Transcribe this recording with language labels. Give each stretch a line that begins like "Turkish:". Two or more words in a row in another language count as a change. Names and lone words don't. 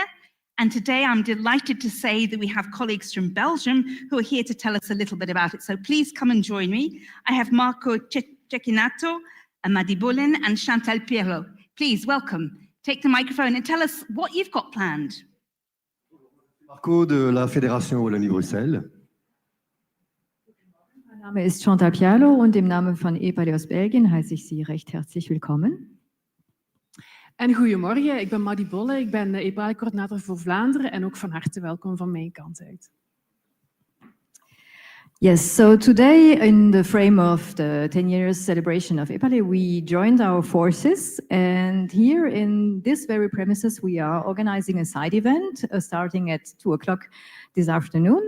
English: And today, I'm delighted to say that we have colleagues from Belgium who are here to tell us a little bit about it. So please come and join me. I have Marco Cecchinato, Madi Bolin, and Chantal Pierrot. Please, welcome. Take the microphone and tell us what you've got planned.
French: Marco de la Fédération Wallonie-Bruxelles.
German: Mein Name ist Chantal Pierrot und im Namen von EPALE aus Belgien heiße ich Sie recht herzlich willkommen.
Dutch: En goedemorgen, ik ben Madi Bolle, ik ben de EPALE-coördinator voor Vlaanderen en ook van harte welkom van mijn kant uit.
English: Yes, so today in the frame of the 10 years celebration of EPALE, we joined our forces, and here in this very premises we are organizing a side event starting at 2 o'clock this afternoon.